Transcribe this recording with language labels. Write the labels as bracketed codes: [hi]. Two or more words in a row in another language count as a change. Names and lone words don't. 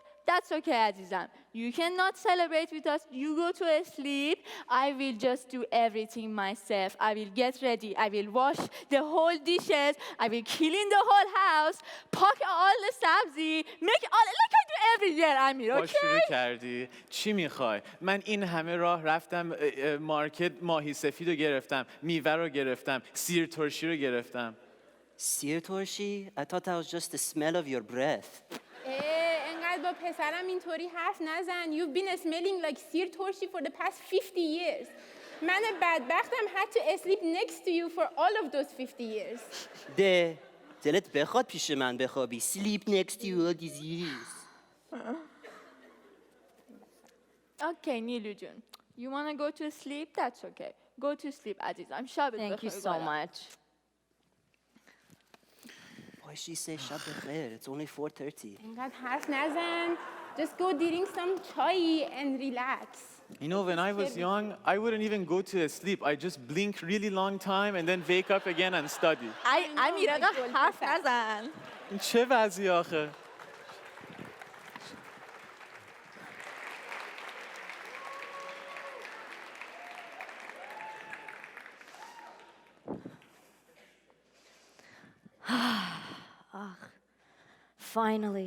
[en] That's okay, Azizam. You cannot celebrate with us. You go to sleep. I will just do everything myself. I will get ready. I will wash the whole dishes. I will clean the whole house. Pack all the sabzi. Make all like I do every year, Amir, با okay? [fa] شروع کردی؟ چی میخوای؟ من این همه راه رفتم مارکت ماهی سفید رو گرفتم، میوه رو گرفتم، سیر ترشی رو گرفتم. سیر ترشی? [en] I thought that was just the smell of your breath. [fa] انقدر با پسرم اینطوری حرف نزن. [en] You've been smelling like [fa] سیر ترشی [en] for the past 50 years. [fa] من بدبختم [en] had to sleep next to you for all of those 50 years. [fa] دلت بخواد پیش من بخوابی. [en] Sleep next to you all these years. Okay, Nilu-jun. You want to go to sleep? That's okay. Go to sleep, [fa] Azizam. شبت [en] Thank you [fa] بخیر [en] so [fa] گلم. [en] much. Why she say [fa] شب بخیر? [en] It's only 4:30. [fa] انقدر حرف نزن. [en] Just go drink some chai and relax. When I was young, I wouldn't even go to sleep. I just blink really long time and then wake up again and study. [fa] امیر آقا حرف نزن. این چه وضعی آخه؟ [en] Finally.